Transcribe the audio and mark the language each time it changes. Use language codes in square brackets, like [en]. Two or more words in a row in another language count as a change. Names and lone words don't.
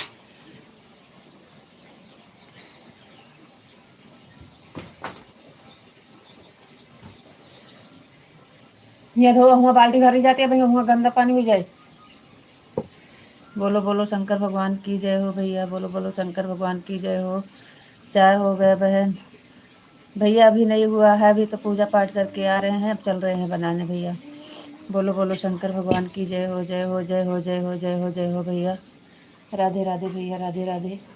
[hi] ये धो हुआ बाल्टी भरी जाती है भैया, हुआ गंदा पानी हो जाए। बोलो बोलो शंकर भगवान की जय हो भैया, बोलो बोलो शंकर भगवान की जय हो। चाय हो गया बहन? भैया अभी नहीं हुआ है, अभी तो पूजा पाठ करके आ रहे हैं, अब चल रहे हैं बनाने भैया। बोलो बोलो शंकर भगवान की जय हो, जय हो, जय हो, जय हो, जय हो, जय हो भैया। राधे राधे भैया, राधे राधे।